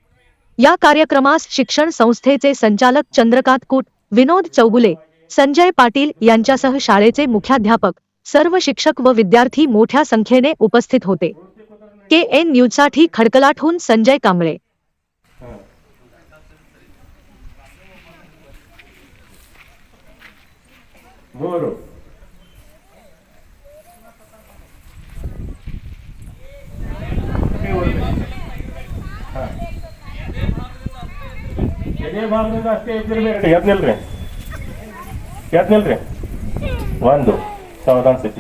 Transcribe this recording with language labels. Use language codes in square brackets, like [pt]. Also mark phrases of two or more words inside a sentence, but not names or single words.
[mr] या कार्यक्रमास शिक्षण संस्थेचे संचालक चंद्रकांत कुट, विनोद चौगुले, संजय पाटील यांच्यासह शाळेचे मुख्याध्यापक, सर्व शिक्षक व विद्यार्थी मोठ्या संख्येने उपस्थित होते। KN न्यूजसाठी खडकलाटहून संजय कांबळे। [kn] बोलो ಎದೆ ಭಾಗದಿಂದ ಅಷ್ಟೇ ಎದ್ದಿರಬೇಕು। ಯಾತ್ ನಿಲ್ರಿ ಒಂದು ಸಾವಧಾನ ಸ್ಥಿತಿ।